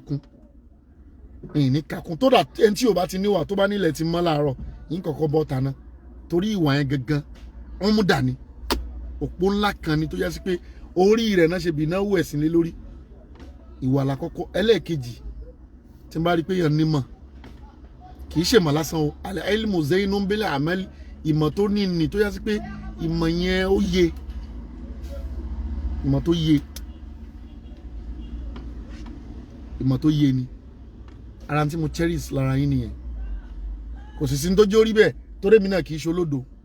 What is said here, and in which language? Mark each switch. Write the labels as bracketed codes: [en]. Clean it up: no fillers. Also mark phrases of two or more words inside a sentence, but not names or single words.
[yo] kàkún tó dà ẹni tí o bá ti níwà tó bá nílẹ̀ ti mọ́ láàárọ̀ yín kọ̀ọ̀kan bọ́ tàná torí ìwà yẹn gangan wọ́n mú dání òpó ńlá kan ni tó yẹ sí pé orí rẹ̀ náà ṣe bí náwó ẹ̀sìn lé lórí ìwà làkọ́kọ́ ẹlẹ́ẹ̀kejì tí n bá rí pé yẹn nímọ̀ kì í ṣèmọ̀ lásán o alẹ́ [ar] علم زين بالعمل [yo] ìmọ̀ tó ní ni tó yẹ sí pé ìmọ̀ yẹn ó yé ìmọ̀ tó yé ni ara tí mo cherish lára yín nìyẹn kò sì sí ní tó jẹ́ orí bẹ́ẹ̀ torí mi náà kì í ṣe olódo